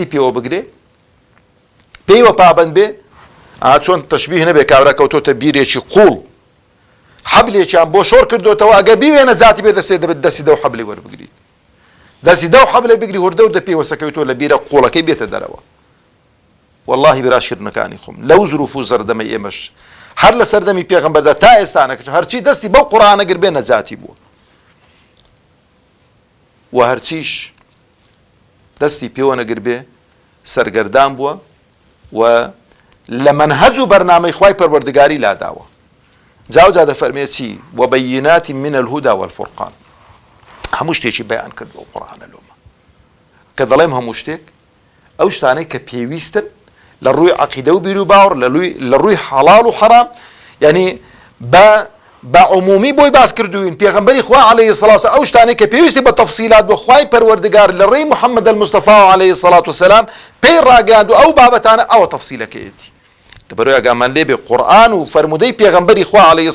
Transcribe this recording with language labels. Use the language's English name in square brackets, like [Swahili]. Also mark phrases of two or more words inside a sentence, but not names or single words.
[Central Kurdish] پێوە بگرێ پێیوە پابەند بێ چۆن تەشبیه نەبێ کابرا کەوتۆتە بیرێکی قوڵ حەبلێکیان بۆ شۆڕ کردوتەوە ئەگە بیوێنە جاتی بێ دەسێ دەبێت دەستی دەو حەبلێ وەربگریت دەستی دەو حەبلێ بگری هوردە و دەپێوەسەکەوتۆ لە بیرە قوڵەکەی بێتە دەرەوە واللهی برا شیرنەکانی خۆم لەو زروف و زەردەمەی ئێمەش هەر لە سەردەمی پێغەمبەردا تا ئێستانەکەش هەرچی دەستی بەو قورئانە گر بێ نەجاتی بووە و هەرچیش دەستی پێوە نەگر بێ سەرگەردان بووە و لە مەنهەج و بەرنامەی خوای پەروەردگاری لاداوە جاوجا دەفەرمێ چی [Arabic] وبەیینات من الهدى والفرقان [Central Kurdish] هەموو شتێکی بەیان کرد بۆ قورئانە لۆمە کە دەڵێم هەموو شتێک ئەو شتانەی کە پێویستن لە ڕووی عەقیدە و بیر و باوەڕ لە ڕووی حەڵاڵ و حەرام یعنی بە عمومی بۆی باس کردوین پێغەمبەری خوا [Arabic] عەلەیهی سەڵات وسەلام [Central Kurdish] ئەو شتانەی کە پێویستی بە تەفسیلات بۆ خوای پەروەردگار لە ڕێی محەممەد المستەفا [Arabic] عەلەیهی سەڵات وسەلام [Central Kurdish] پێی ڕاگەیاند و ئەو بابەتانە ئەوە تەفسیلەکەیەتی دەبەرەوەی ئاگامان لێبێ قورئان و فەرموودەی پێغەمبەری خوا عەلەیهی